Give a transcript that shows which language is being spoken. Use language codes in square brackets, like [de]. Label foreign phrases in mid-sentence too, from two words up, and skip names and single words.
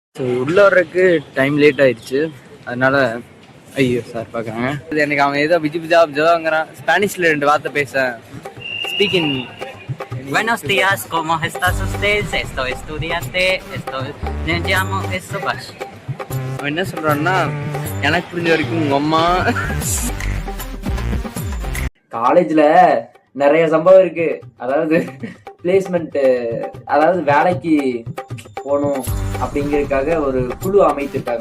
[ta] ஸோ உள்ள வர்றதுக்கு [en] time late [ta] ஆயிடுச்சு. அதனால ஐயோ சார் பார்க்குறாங்க. எனக்கு அவன் ஏதோ விஜி பிஜா பிஜாங்கிறான். ஸ்பானிஷ்ல 2 வார்த்தை பேச ஸ்பீக்கிங். [es] Buenos días, ¿cómo estás ustedes? Estoy estudiante, me llamo Subash. [ta] அவன் என்ன சொல்றான்னா, எனக்கு புரிஞ்ச வரைக்கும் உங்க அம்மா. காலேஜ்ல நிறைய சம்பவம் இருக்கு. அதாவது பிளேஸ்மெண்ட், அதாவது வேலைக்கு போகணும் அப்படிங்கிறதுக்காக ஒரு குழு அமைத்திருக்காங்க.